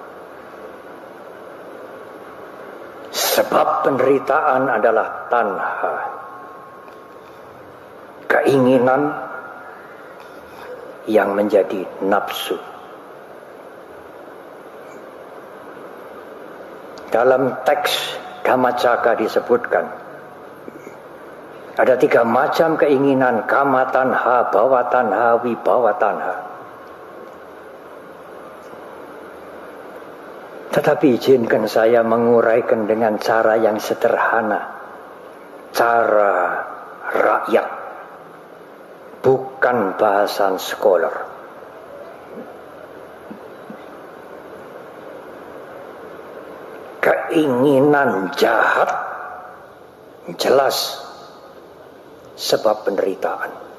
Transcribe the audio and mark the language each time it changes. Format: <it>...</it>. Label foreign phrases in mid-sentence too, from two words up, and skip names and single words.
<id>Sebab penderitaan adalah tanha, keinginan yang menjadi nafsu. Dalam teks Dhammacakka disebutkan ada 3 macam keinginan:</id> <pi>kama tanha, bhava tanha, vibhava tanha.</pi> <id>Tetapi izinkan saya menguraikan dengan cara yang sederhana, cara rakyat, bukan bahasan scholar. Keinginan jahat jelas sebab penderitaan.</id>